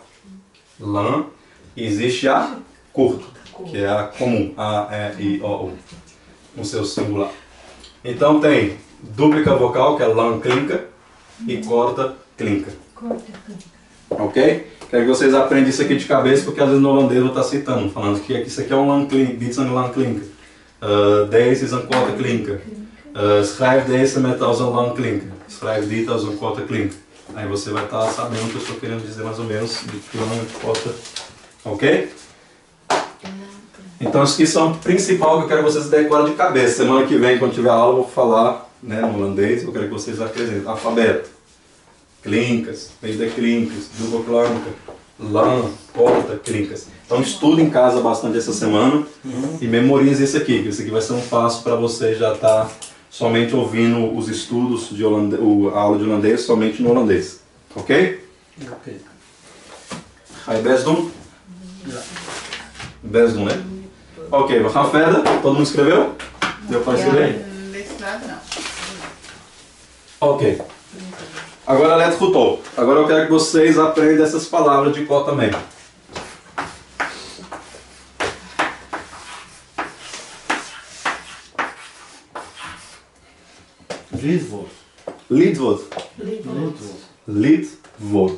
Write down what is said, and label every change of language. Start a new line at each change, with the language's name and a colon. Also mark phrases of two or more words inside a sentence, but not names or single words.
Portuguese: Lan. E existe a curta, que é a comum, A, E, I, O, U, no seu singular. Então tem dúplica vocal, que é
Dutch: lang klinker,
Portuguese: e corta klinker. Ok? Quero que vocês aprendam isso aqui de cabeça, porque às vezes no holandês eu vou estar citando, falando que isso aqui é um
Dutch: lang klinker, dit is een lang klinker. Deze is een korte klinker. Schrijf deze met als een lang klinker. Schrijf dit als een korte klinker.
Portuguese: Aí você vai estar sabendo o que eu estou querendo dizer mais ou menos de
Dutch: lang, korte.
Portuguese: Ok? Então, isso aqui são o principal que eu quero que vocês decorem de cabeça. Semana que vem, quando tiver aula, eu vou falar, né, no holandês. Eu quero que vocês apresentem alfabeto,
Dutch: klinkers, medeklinkers, dubbelklanker, lang, korte klinkers.
Portuguese: Então, estude em casa bastante essa semana e memorize isso aqui. Que isso aqui vai ser um passo para você já estar somente ouvindo os estudos de holandês, a aula de holandês somente no holandês. Ok? Ok.
Dutch: Ga je best doen? Best doen, né? Ok, we gaan verder.
Portuguese: Todo mundo escreveu? Deu para escrever? Desse lado não. Ok. Agora,
Dutch: let goed op.
Portuguese: Agora eu quero que vocês aprendam essas palavras de cor também. Liedwoord. Liedwoord. Liedwoord.